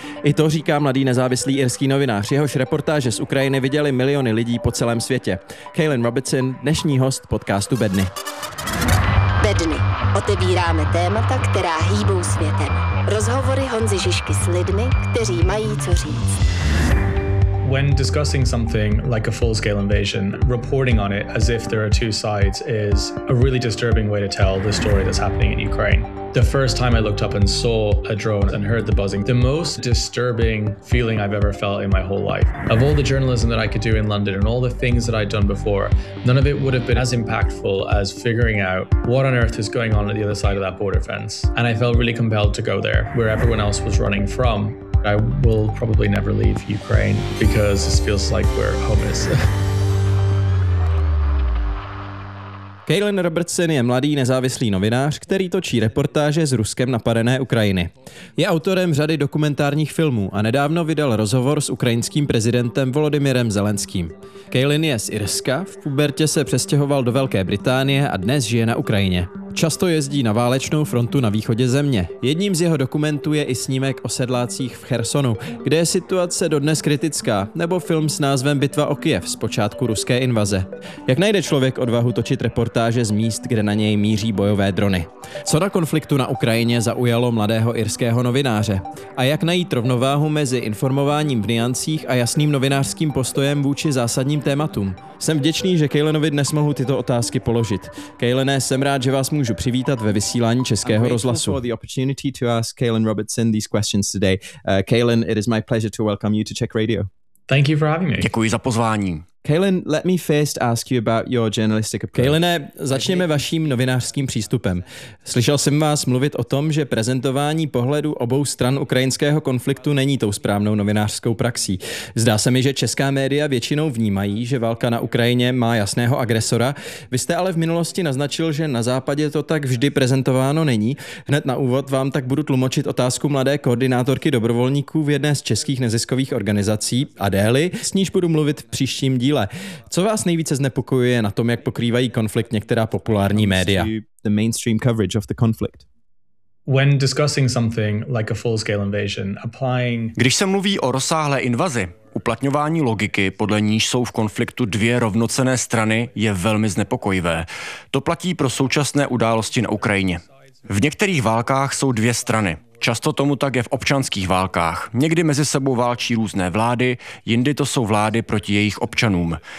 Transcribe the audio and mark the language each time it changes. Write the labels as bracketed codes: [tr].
[cs] I to říká mladý nezávislý irský novinář, jehož reportáže z Ukrajiny viděli miliony lidí po celém světě. Kaylin Robertson, dnešní host podcastu Bedny. Bedny. Otevíráme témata, která hýbou světem. Rozhovory Honzy Žižky s lidmi, kteří mají co říct. [en] When discussing something like a full-scale invasion, reporting on it as if there are two sides is a really disturbing way to tell the story that's happening in Ukraine. The first time I looked up and saw a drone and heard the buzzing, the most disturbing feeling I've ever felt in my whole life. Of all the journalism that I could do in London and all the things that I'd done before, none of it would have been as impactful as figuring out what on earth is going on at the other side of that border fence. And I felt really compelled to go there, where everyone else was running from. I will probably never leave Ukraine because this feels like we're homeless. [cs] Kaylin Robertson je mladý nezávislý novinář, který točí reportáže z Ruskem napadené Ukrajiny. Je autorem řady dokumentárních filmů a nedávno vydal rozhovor s ukrajinským prezidentem Volodymyrem Zelenským. Kaylin je z Irska, v pubertě se přestěhoval do Velké Británie a dnes žije na Ukrajině. Často jezdí na válečnou frontu na východě země. Jedním z jeho dokumentů je i snímek o sedlácích v Chersonu, kde je situace dodnes kritická, nebo film s názvem Bitva o Kyjev z počátku ruské invaze. Jak najde člověk odvahu točit reportáže z míst, kde na něj míří bojové drony? Co na konfliktu na Ukrajině zaujalo mladého irského novináře? A jak najít rovnováhu mezi informováním v niancích a jasným novinářským postojem vůči zásadním tématům? Jsem vděčný, že Kaylinovi dnes mohu tyto otázky položit. Kaylene, jsem rád, že vás můžu přivítat ve vysílání Českého rozhlasu. [en] For the opportunity to ask Kaylin Robertson these questions today. Kaylin, it is my pleasure to welcome you to Czech Radio. Thank you for having me. [cs] Děkuji za pozvání. [en] Kaylin, let me first ask you about your journalistic approach. [cs] Kaylin, začněme vaším novinářským přístupem. Slyšel jsem vás mluvit o tom, že prezentování pohledu obou stran ukrajinského konfliktu není tou správnou novinářskou praxí. Zdá se mi, že česká média většinou vnímají, že válka na Ukrajině má jasného agresora. Vy jste ale v minulosti naznačil, že na západě to tak vždy prezentováno není. Hned na úvod vám tak budu tlumočit otázku mladé koordinátorky dobrovolníků v jedné z českých neziskových organizací, Adély, s níž budu mluvit v příštím díle. Co vás nejvíce znepokojuje na tom, jak pokrývají konflikt některá populární média? [en] The mainstream coverage of the conflict. When discussing something like a full-scale invasion, applying... [cs] Když se mluví o rozsáhlé invazi, uplatňování logiky, podle níž jsou v konfliktu dvě rovnocenné strany, je velmi znepokojivé. To platí pro současné události na Ukrajině. V některých válkách jsou dvě strany. Často tomu tak je v občanských válkách. Někdy mezi sebou válčí různé vlády, jindy to jsou vlády proti jejich občanům.